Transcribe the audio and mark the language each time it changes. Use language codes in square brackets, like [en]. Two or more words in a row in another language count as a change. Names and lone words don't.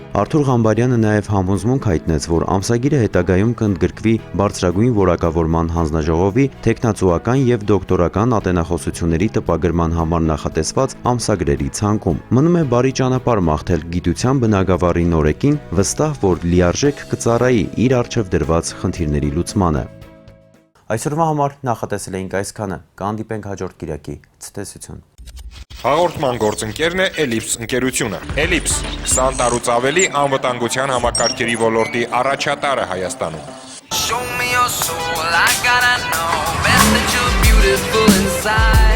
[hy] Արթուր Ղամբարյանը նաեւ համոզմունք հայտնեց, որ ամսագիրը հետագայում կընդգրկվի բարձրագույն որակավորման հանձնաժողովի տեխնացուական եւ դոկտորական ատենախոսությունների տպագրման համար նախատեսված ամսագրերի ցանկում։ Մնում է բարի ճանապարհ մաղթել գիտության բնագավառի նորեկին, վստահ, որ լիարժեք կծառայի իր առջև դրված խնդիրների լուծմանը։ Այսօրվա համար նախատեսել էինք այսքանը, կհանդիպենք հաջորդ կիրակի, ցտեսություն։ Հաղորդման գործընկերն է Ellipse ընկերությունը։ Ellipse 20 տարուց ավելի անվտանգության համակարգերի ոլորտի առաջատարը Հայաստանում։ [en] Show me your soul, I gotta know best that you're beautiful inside.